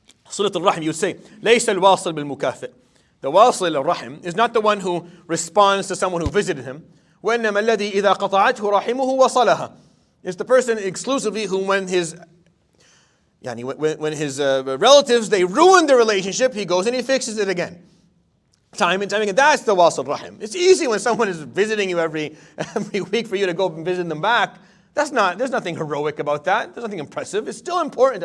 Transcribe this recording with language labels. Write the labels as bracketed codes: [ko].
[ar] صلة الرحم, [en] you would say, [ar] ليس الواصل بالمكافئ. [en] The wasil al-rahim is not the one who responds to someone who visited him. [ar] وإنما الذي إذا قطعته رحمه وصلها. [en] It's the person exclusively who, when his relatives, they ruin the relationship, he goes and he fixes it again. Time and time again. That's the wasil rahim. It's easy when someone is visiting you every week for you to go and visit them back. There's nothing heroic about that. There's nothing impressive. It's still important.